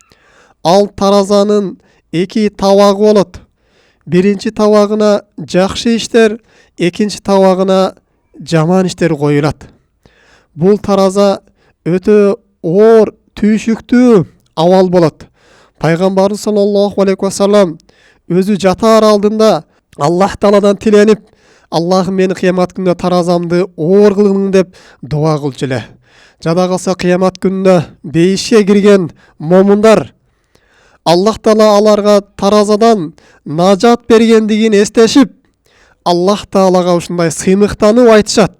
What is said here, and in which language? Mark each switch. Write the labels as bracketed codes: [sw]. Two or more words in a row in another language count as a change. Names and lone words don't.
[ky] Ал таразанын эки табагы болот. Биринчи табагына жакшы иштер, экинчи табагына жаман иштер коюлат. Бул тараза өтө оор түйшүктүү абал болот. Пайгамбарыбыз [ar] صلى الله عليه وسلم [ky] өзү жатаар алдында Аллах Тааладан тиленип, Аллахым мени кыямат күндө таразамды оор кылгын деп дуа кылчу эле. Жада калса кыямат күндө бейишке кирген момундар Аллах Таала аларга таразадан нажат бергендигин эстешип, Аллах Таалага ушундай сыймыктанып айтышат.